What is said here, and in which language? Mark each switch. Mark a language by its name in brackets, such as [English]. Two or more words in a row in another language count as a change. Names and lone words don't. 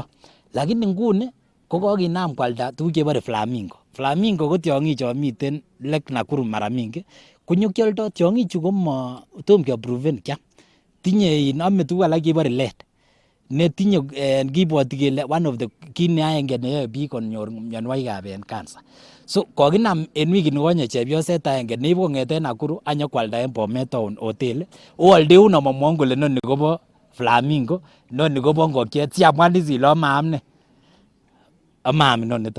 [Kalenjin] Lakini nguni ko kokinam kwalda tuguk chebore flamingo. Flamingo ko tiong'ik chon miten Lake Nakuru mara mingi konyokioldo tiong'ichu tom keapproven kiam. Tinye ome tuguk alak chebore lead netinye kibwoti kele [English] one of the [Kalenjin] kit neaenge neyoe biik konyor mionwogikab cancer. So kokinam en wikit nikonye chepyoset aenge neibu kong'eten Nakuru anyokwalda en Bomet Town Hotel. Ooldeun amomwowon kole noni kobo flamingo, noni kobo ngokiet siamwan is ile amaam ne, amaam inoniton.